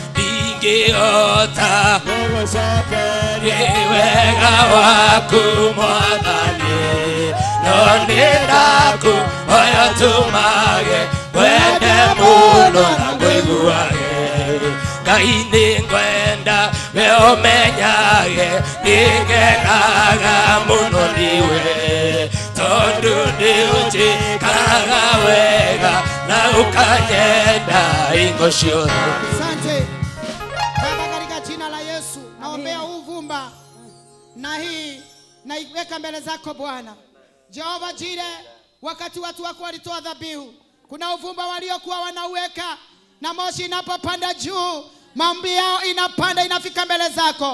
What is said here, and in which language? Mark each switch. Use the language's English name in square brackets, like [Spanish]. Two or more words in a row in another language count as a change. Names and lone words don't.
[Kikuyu] ndingĩhota gũgũcokeria wega waku Mwathani no nĩ ndakũhoya ũtũmage wende mũno na mũiguage Ngai nĩ ngwenda we ũmenyage nĩngenaga mũno niwe tondu nĩũnjĩkaga wega na ũkanyenda hingo ciothe. [Swahili] Asante Baba, katika jina la Yesu naombea uvumba na hii naiweka mbele zako Bwana Jehova Jire. Wakati watu wako walitoa dhabihu, kuna uvumba waliokuwa wanauweka na moshi inapopanda juu maombi yao inapanda inafika mbele zako.